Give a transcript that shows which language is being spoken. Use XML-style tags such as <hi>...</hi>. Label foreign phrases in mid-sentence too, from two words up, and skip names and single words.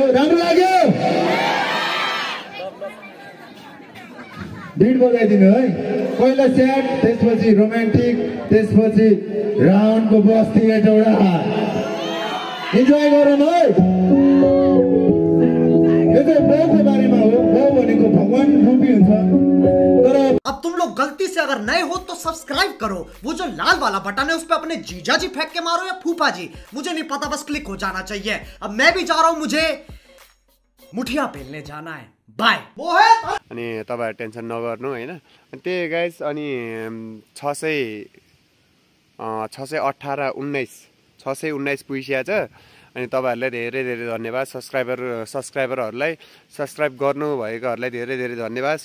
<ne>राम्रो लाग्यो? भिड बजाइदिनु है। पहिला स्याड त्यसपछि रोमान्टिक त्यसपछि राउन्डको बस्ती एउटा इन्जोय गरौँ है। यो चाहिँ बाउको बारेमा हो। बाउ भनेको भगवान रूपी हुन्छ तर</ne> <hi>अब तुम लोग गलती से अगर नए हो तो सब्सक्राइब करो, वो जो लाल वाला बटन है उस पे अपने जीजा जी फेंक के मारो या फूफा जी, मुझे नहीं पता, बस क्लिक हो जाना चाहिए। अब मैं भी जा रहा हूं, मुझे मुठिया पेलने जाना है। बाय।</hi> <ne>अनि तपाईहरु टेन्सन नगर्नु हैन। त्यही गाइस अनि 618-19 पुगिसकेको छ। अनि तपाईहरुलाई धेरै धेरै धन्यवाद। सब्स्क्राइबरहरुलाई सब्स्क्राइब गर्नु भएकोहरुलाई धेरै धेरै धन्यवाद।</ne>